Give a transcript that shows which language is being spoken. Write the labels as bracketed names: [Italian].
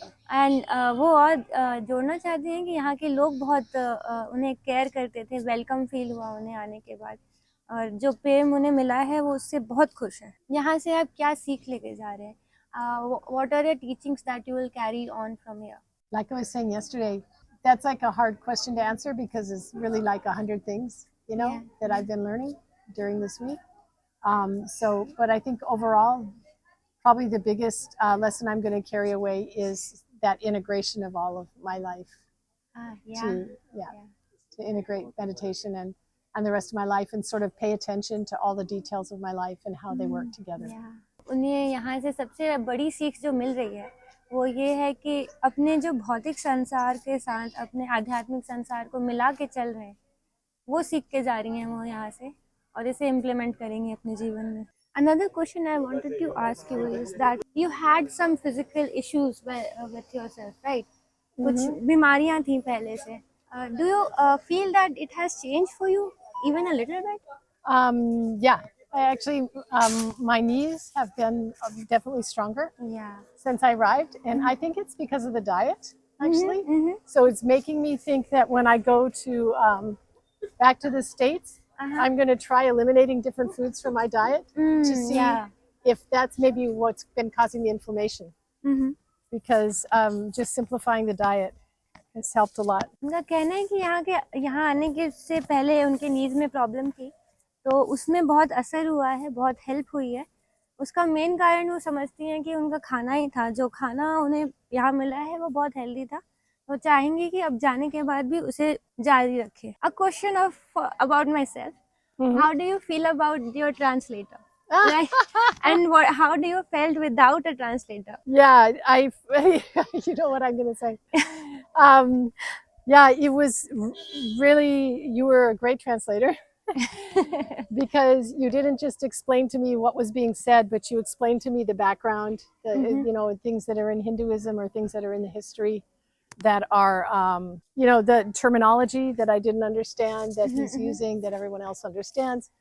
[Hindi] And वो और जोड़ना चाहते हैं कि यहाँ के लोग बहुत उन्हें केयर करते थे, वेलकम फील हुआ उन्हें आने के बाद, और जो प्रेम उन्हें मिला है वो उससे बहुत खुश है। यहाँ से आप क्या सीख लेके जा रहे हैं? [English] What are your teachings that you will carry on from here? Like I was saying yesterday, that's like a hard question to answer because it's really like 100 things, Yeah. that I've been learning during this week. But I think overall, probably the biggest lesson I'm going to carry away is that integration of all of my life Yeah. to, to integrate meditation and the rest of my life and sort of pay attention to all the details of my life and how they work together. Yeah. [Hindi] उन्हें यहाँ से सबसे बड़ी सीख जो मिल रही है वो ये है कि अपने जो भौतिक संसार के साथ अपने आध्यात्मिक संसार को मिला के चल रहे हैं, वो सीख के जा रही हैं वो यहाँ से और इसे इम्प्लीमेंट करेंगी अपने जीवन में. [English] Another question I wanted to ask you is that you had some physical issues with yourself, right? [Hindi] कुछ बीमारियां थी पहले से. [English] Do you feel that it has changed for you even a little bit? Yeah, I actually, my knees have been definitely stronger Yeah. since I arrived, and I think it's because of the diet, actually. So it's making me think that when I go to back to the States, I'm going to try eliminating different foods from my diet to see if that's maybe what's been causing the inflammation. Because just simplifying the diet has helped a lot. [Hindi] उनका कहना है कि यहाँ आने के से पहले उनके नीज में प्रॉब्लम थी, तो उसमें बहुत असर हुआ है, बहुत हेल्प हुई है. उसका मेन कारण वो समझती हैं कि उनका खाना ही था, जो खाना उन्हें यहाँ मिला है वो बहुत हेल्दी था. वो चाहेंगी कि अब जाने के बाद भी उसे जारी रखे. [English] A question about myself. How do you feel about your translator? And how do you felt without a translator? Yeah, you know what I'm going to say. Yeah, it was really, you were a great translator because you didn't just explain to me what was being said, but you explained to me the background, things that are in Hinduism or things that are in the history that are, the terminology that I didn't understand that he's using that everyone else understands.